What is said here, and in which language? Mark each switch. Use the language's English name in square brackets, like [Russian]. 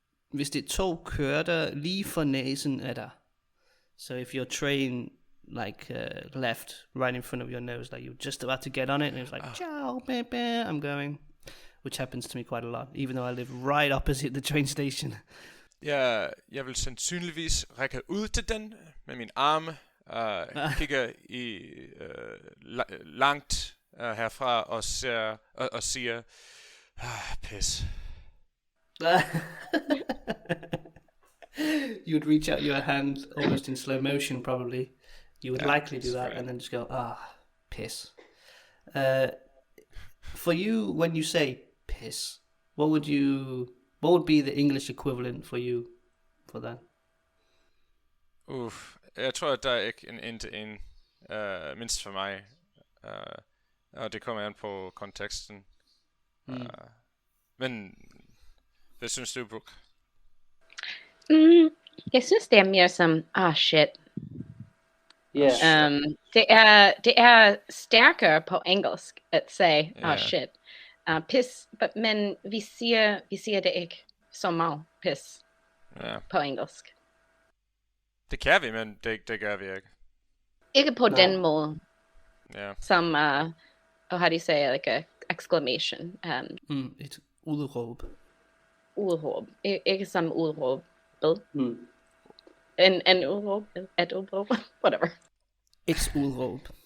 [Danish] Hvis det tog kørte lige for næsen af dig. [English] So if your train left right in front of your nose, like you're just about to get on it, and it was like, ciao, baby, I'm going. Which happens to me quite a lot, even though I live right opposite the train station. [Danish] Jeg vil sandsynligvis række ud til den med min arme, kigger i langt herfra og siger, pis. [English] You'd reach out your hand almost in slow motion, probably. You would likely do that, and then just go, piss. For you, when you say piss, what would be the English equivalent for you for that? [Danish] Jeg tror, at der er ikke en en-til-en, mindst for mig. Og det kommer an på konteksten. Men hvad synes du, Brooke? Jeg synes, det er mere som, shit. [English] Yeah. [Danish] Det er stærkere på engelsk at sige, shit. Piss, men vi siger det ikke så meget piss på engelsk. Det kan vi, men det gør vi ikke. Ikke på den måde. [English] Som, how do you say, like a exclamation. [Danish] Et udråb. Udråb. Ikke som udråb. En udråb. Et udråb. Whatever. [English] It's udråb.